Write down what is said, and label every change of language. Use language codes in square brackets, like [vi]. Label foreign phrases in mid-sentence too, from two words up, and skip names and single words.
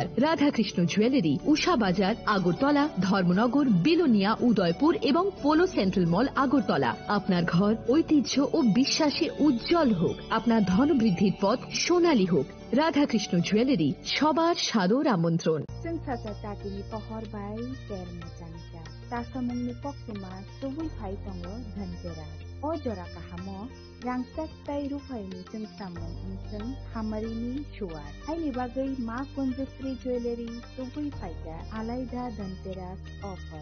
[bn] রাধাকৃষ্ণ জুয়েলারি, উষা বাজার, আগরতলা, ধর্মনগর, বিলোনিয়া, উদয়পুর এবং পোলো সেন্ট্রাল মল, আগরতলা। আপনার ঘর ঐতিহ্য ও বিশ্বাসে উজ্জ্বল হোক, আপনার ধনবৃদ্ধির পথ সোনালী হোক। রাধাকৃষ্ণ জুয়েলারি, সবার সাদর আমন্ত্রণ। [trp] Sensasa tatini pohor bai terma changcha. Tasamungni poksima tubui phai tongo dhanteras. O jora kahamo rangsak tai rufaini sengsamung inseng hamarini shuar. Haini bagai ma konjustri jewelry tubui phaika alaida dhanteras offer.